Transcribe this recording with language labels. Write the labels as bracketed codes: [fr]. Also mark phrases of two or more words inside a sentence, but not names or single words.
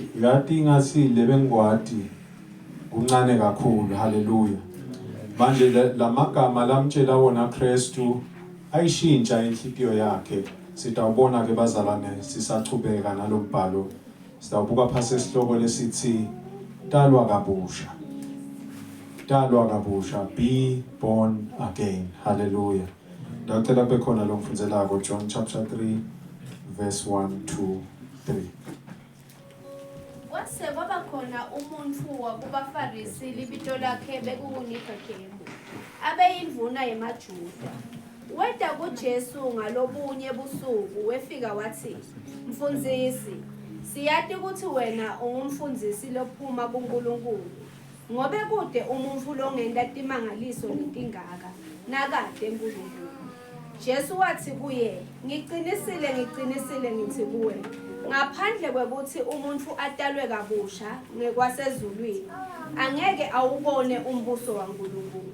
[ss] yati ngathi lebengwadi kuncane kakhulu haleluya manje lamagama lamtshela wona Kristu ayishintsha inhliziyo yakhe sitawubona ke bazalwane sisachubeka nalombhalo sitawubuka phase isihloko lesithi talwa kabusha [en] be born again [ss] hallelujah Dr. Bekhona lo mfunzelako [en] John chapter 3 verse 1 to 3 [ss] Kwase kwaba khona umuntu wakubaFarisi libito lakhe bekuNikodemu abeyindvuna yemaJuda weda kuJesu ngalobunye busuku wefika wathi mfundisi siyati ukuthi wena ungumfundisi lophuma kuNkulunkulu ngobe kude umuntu longenda timangaliso letingaka nakade eNkulunkulu Jesu wathi kuye ngiqinisile ngithi kuwe ngaphandle kwekuthi umuntu atalwe kabusha ngekwasezulwini angeke awubone umbuso waNkulunkulu